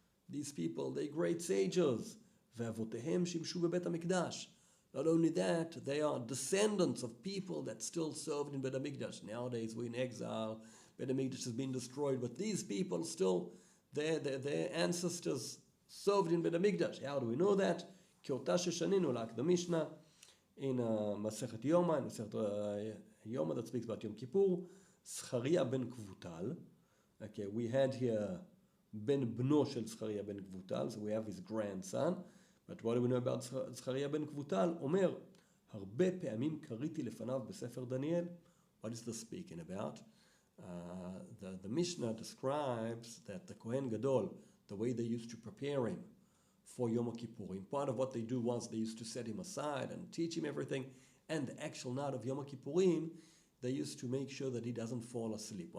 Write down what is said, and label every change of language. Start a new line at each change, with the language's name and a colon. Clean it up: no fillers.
English: These people, they great sages.
Hebrew: ואבותיהם שימשו בבית המקדש.
English: Not only that, they are descendants of people that still served in Bet HaMikdash. Nowadays, we're in exile. Bet HaMikdash has been destroyed, but these people still, their ancestors served in Bet HaMikdash. How do we know that?
Hebrew: כי אותה ששנינו להקדם משנה, in מסכת יומא, in מסכת יומא
English: that speaks about Yom Kippur,
Hebrew: זכריה בן כבוטל.
English: Okay, we had here
Hebrew: בן בנו של
English: זכריה בן כבוטל, so we have his grandson. But what do we know about זכריה בן כבוטל?
Hebrew: אומר, הרבה פעמים קריתי לפניו בספר דניאל.
English: What is this speaking about? The Mishnah describes that the Kohen Gadol, the way they used to prepare him for Yom Kippurim, part of what they do was they used to set him aside and teach him everything, and the actual night of Yom Kippurim, they used to make sure that he doesn't fall asleep.